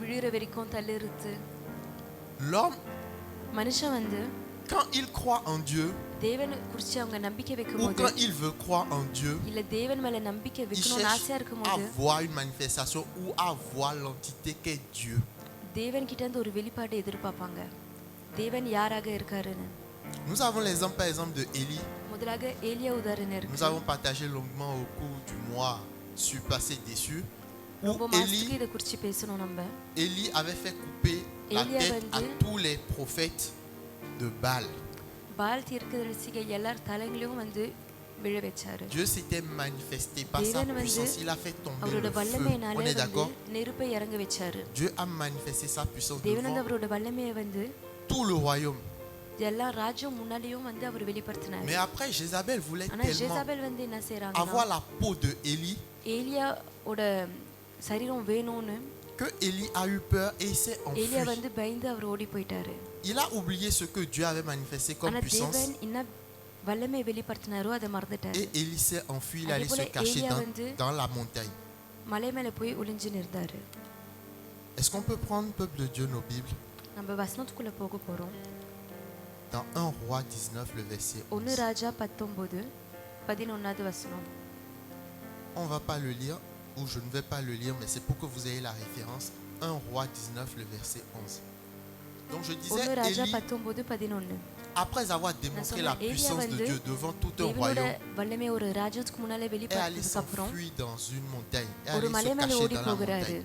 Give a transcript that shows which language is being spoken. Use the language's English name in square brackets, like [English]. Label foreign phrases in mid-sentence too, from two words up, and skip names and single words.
[French] L'homme, quand il croit en Dieu, ou quand il veut croire en Dieu, il cherche à voir une manifestation ou à voir l'entité qu'est Dieu. Nous avons l'exemple par exemple de Élie. Nous avons partagé longuement au cours du mois suis passé déçu. Où [Tamil] ரொம்ப மாசத்துக்கு இதை குறித்து பேசணும் நம்ம. [French] Élie avait fait couper la tête à tous les prophètes de Baal. [Tamil] பால் தீர்க்கதரிசிகள் எல்லார் தலைகளையும் வந்து விழ வச்சாரு. [French] Dieu s'était manifesté par sa puissance. Il a fait tomber le feu. On est d'accord? [Tamil] நெருப்பை இறங்க வச்சாரு. [French] Dieu a manifesté sa puissance [Tamil] தேவன் வந்து அவரோட வல்லமையை வந்து [French] tout le royaume. [Tamil] எல்லா ராஜ்யம் முன்னாடியும் வந்து அவர் வெளிப்படுத்தினார். [French] Mais après Jézabel voulait [Tamil] ஜேசபேல் வந்து என்ன செய்றாங்க? [French] avoir la peau de Élie. [Tamil] ஏலியாவோட சரீரம் வேணும்னு [French] que Élie a eu peur et il s'est enfui. [Tamil] ஏலியா வந்து பயந்து அவர் ஓடி போயிட்டாரு. [French] Il a oublié ce que Dieu avait manifesté comme puissance. [Tamil] தேவன் என்ன வல்லமை வெளிப்படுத்தினாரோ அதை மறந்துட்டாரு. [French] Et Élie s'est enfui, il allait se cacher dans la montagne. [Tamil] மலை மேல போய் ஒளிஞ்சு நின்றாரு. [French] Est-ce qu'on peut prendre, peuple de Dieu, nos Bibles? [Tamil] நம்ம வசனத்துக்குள்ள போக போறோம். [French] Dans 1 Roi 19 le verset 11. [Tamil] 1 ராஜா 19:11 வசனம். [French] On va pas le lire ou je ne vais pas le lire mais c'est pour que vous ayez la référence. 1 Roi 19 le verset 11. Donc je disais Élie, après avoir démontré la puissance de Dieu devant tout un royaume, est allé s'enfuir dans une montagne, est allé se cacher dans la montagne.